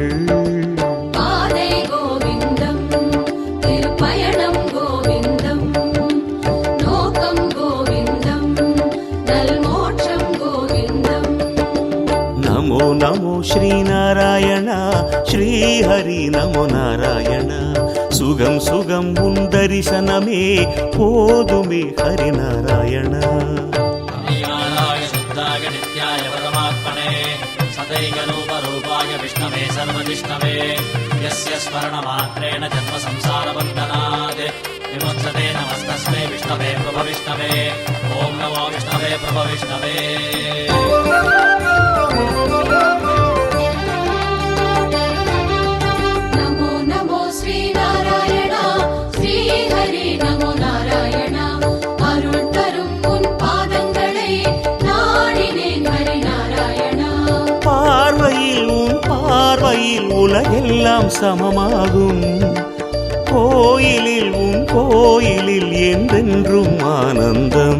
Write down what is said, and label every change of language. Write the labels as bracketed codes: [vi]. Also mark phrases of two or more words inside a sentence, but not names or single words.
[ta] பாதை கோவிந்தம், திருப்பயணம் கோவிந்தம், நோக்கம் கோவிந்தம், நல்மோட்சம் கோவிந்தம். [sa] नमो नमो श्रीनारायण श्रीहरि नमो नारायण. [ta] சுகம் சுகம் உன் தரிசனமே போதுமே ஹரிநாராயண. [sa] नित्याय परमात्मने सदैकरूपरूपाय विष्णवे सर्वजिष्णवे यस्य स्मरणमात्रेण जन्म संसारबन्धनात् विमुच्यते नमस्तस्मै विष्णवे प्रभविष्णवे. ॐ नमो विष्णवे प्रभविष्णवे. नमो नमो श्रीनारायण श्रीहरि नमो नारायण. [ta] अरुள் தரும் உன் பாதங்களை நாடினேன் ஹரிநாராயண. பார்வையில் உன் பார்வையில் உலகெல்லாம் சமமாகும். கோயிலில் உன் கோயிலில் என்றென்றும் ஆனந்தம்.